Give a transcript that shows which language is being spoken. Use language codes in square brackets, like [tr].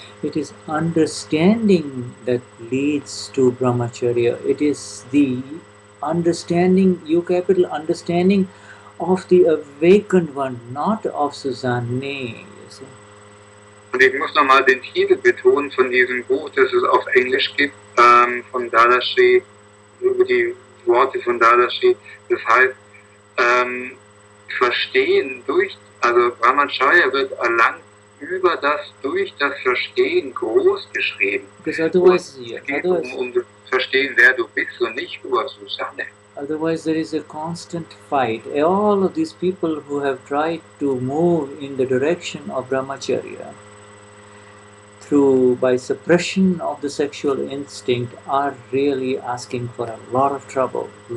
[en] It is understanding that leads to Brahmacharya. It is the understanding, understanding of the awakened one, not of Susanne. [de] Und ich muss nochmal den Titel betonen von diesem Buch, das es auf Englisch gibt, von Dadashri, über die Worte von Dadashri. Das heißt, Verstehen also Brahmacharya wird erlangt durch das Verstehen groß geschrieben. [en] Otherwise, [de] es geht um das Verstehen, wer du bist und nicht über Susanne. [en] Otherwise, there is a constant fight. All of these people who have tried to move in the direction of Brahmacharya by suppression of the sexual instinct are really asking for a lot of trouble.